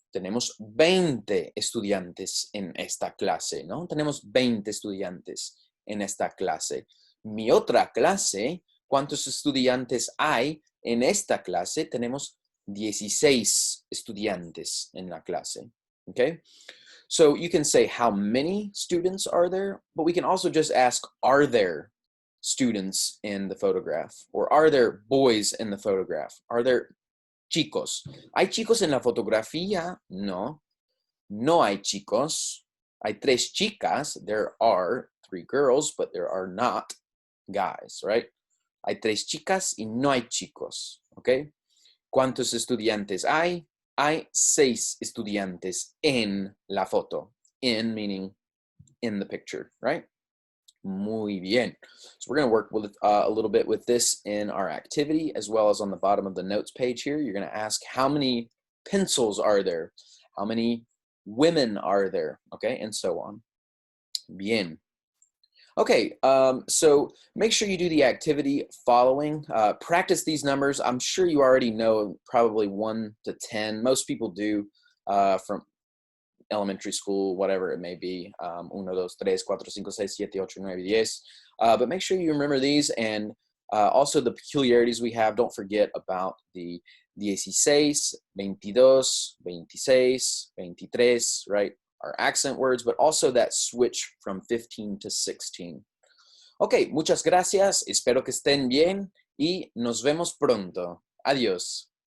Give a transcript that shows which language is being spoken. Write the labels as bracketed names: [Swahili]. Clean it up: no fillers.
[Spanish] Tenemos 20 estudiantes en esta clase, ¿no? Tenemos 20 estudiantes en esta clase. Mi otra clase, ¿cuántos estudiantes hay en esta clase? Tenemos 16 estudiantes en la clase, okay? [English] So you can say how many students are there, but we can also just ask, are there students in the photograph? Or are there boys in the photograph? Are there chicos? [Spanish] ¿Hay chicos en la fotografía? No. No hay chicos. Hay 3 chicas. [English] There are 3 girls, but there are not guys, right? [Spanish] Hay 3 chicas y no hay chicos, okay? ¿Cuántos estudiantes hay? Hay 6 estudiantes en la foto. [English] In meaning in the picture, right? [Spanish] Muy bien. [English] So we're going to work with a little bit with this in our activity, as well as on the bottom of the notes page here. You're going to ask, how many pencils are there? How many women are there? Okay, and so on. Bien. Okay, so make sure you do the activity following. Practice these numbers. I'm sure you already know probably 1 to 10. Most people do from elementary school, whatever it may be, 1, 2, 3, 4, 5, 6, 7, 8, 9, 10. But make sure you remember these, and also the peculiarities we have. Don't forget about the 16, 22, 26, 23, right? Our accent words, but also that switch from 15 to 16. [Spanish] Ok, muchas gracias. Espero que estén bien y nos vemos pronto. Adiós.